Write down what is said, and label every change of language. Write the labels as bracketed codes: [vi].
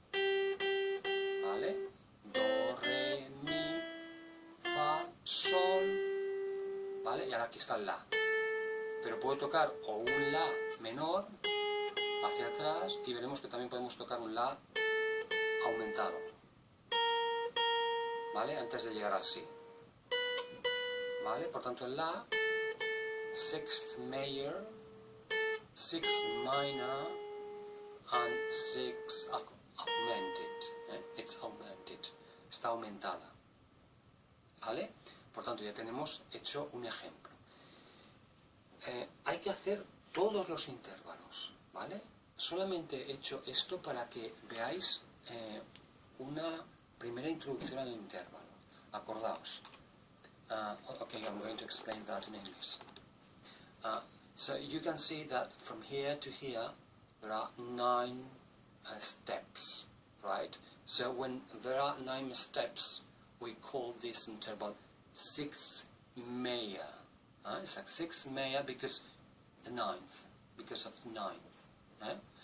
[es] ¿Vale? Do, re, mi, fa, sol. ¿Vale? Y ahora aquí está el La. Pero puedo tocar o un La menor hacia atrás y veremos que también podemos tocar un La aumentado. ¿Vale? Antes de llegar al Si. ¿Vale? Por tanto el La, [en] sixth major, sixth minor, and sixth augmented. It's augmented. [es] Está aumentada. ¿Vale? Por tanto ya tenemos hecho un ejemplo. Hay que hacer todos los intervalos. ¿Vale? Solamente he hecho esto para que veáis una primera introducción al intervalo. Acordaos. [en] Okay, I'm going to explain that in English. So you can see that from here to here there are 9 steps, right? So when there are 9 steps, we call this interval 6 Maya. It's like 6 Maya because the 9th, because of the 9th.